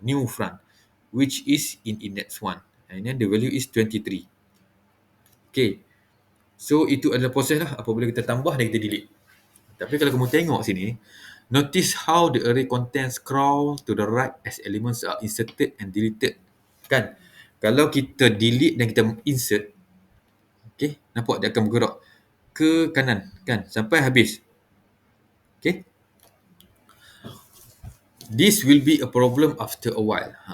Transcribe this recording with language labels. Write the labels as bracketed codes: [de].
[en] New front, which is in index 1. And then the value is 23. Okay. [ms] So, itu adalah proses lah apabila kita tambah dan kita delete. Tapi kalau kamu tengok sini, [en] notice how the array contents crawl to the right as elements are inserted and deleted. [ms] Kan? Kalau kita delete dan kita insert, okay, nampak dia akan bergerak. ke kanan kan sampai habis. [en] Okay. This will be a problem after a while.